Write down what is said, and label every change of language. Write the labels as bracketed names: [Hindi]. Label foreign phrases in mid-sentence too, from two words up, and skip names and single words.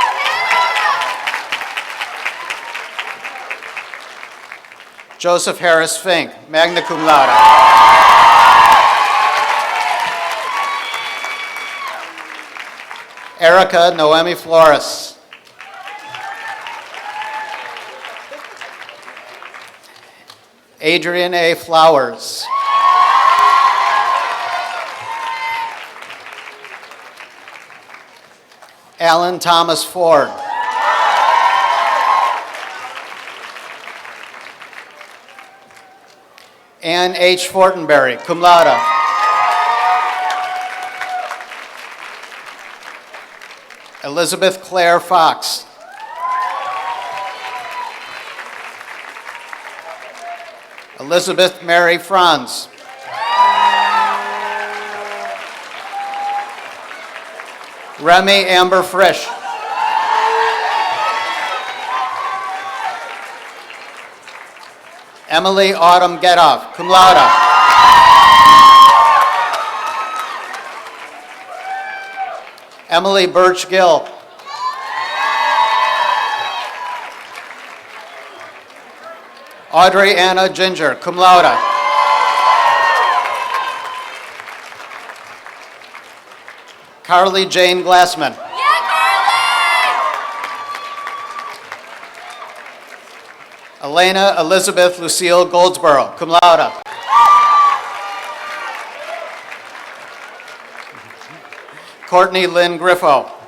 [English] Joseph Harris Fink, [Latin] magna cum laude. [English] Erica Noemi Flores. Adrian A. Flowers. Alan Thomas Ford. Ann H. Fortenberry, [Latin] cum laude. [English] Elizabeth Claire Fox. Elizabeth Mary Franz. Remy Amber Frisch. Emily Autumn Getoff, [Latin] cum laude. [English] Emily Birch Gill. Audrey Anna Ginger, [Latin] cum laude. [English] Carly Jane Glassman. Elena Elizabeth Lucille Goldsboro, [Latin] cum laude. [English] Courtney Lynn Griffo.